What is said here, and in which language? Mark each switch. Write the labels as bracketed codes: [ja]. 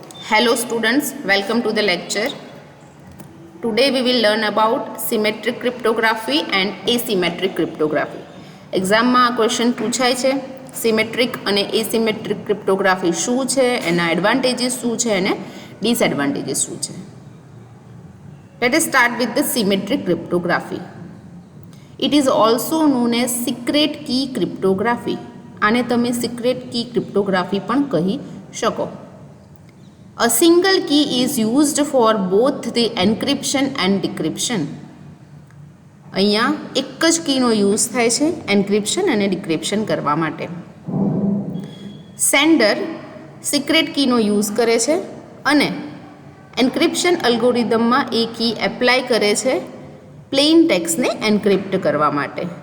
[en] Hello students, welcome to the lecture. Today we will learn about symmetric cryptography and asymmetric cryptography. [gu] એક્ઝામમાં આ question પૂછાય છે symmetric અને એસિમેટ્રિક cryptography શું છે, એના એડવાન્ટેજીસ શું છે અને ડિસએડવાન્ટેજીસ શું છે. [en] Let us start with the symmetric cryptography. It is also known as secret key cryptography. [gu] આને તમે secret key cryptography પણ કહી શકો. [en] A single key is used for both the encryption and decryption. [gu] અહીંયા એક જ કીનો યુઝ થાય છે એન્ક્રિપ્શન અને ડિક્રિપ્શન કરવા માટે. સેન્ડર સિક્રેટ કીનો યુઝ કરે છે અને એન્ક્રિપ્શન અલ્ગોરિધમમાં એ કી એપ્લાય કરે છે પ્લેઇન ટેક્સ્ટને એન્ક્રિપ્ટ કરવા માટે.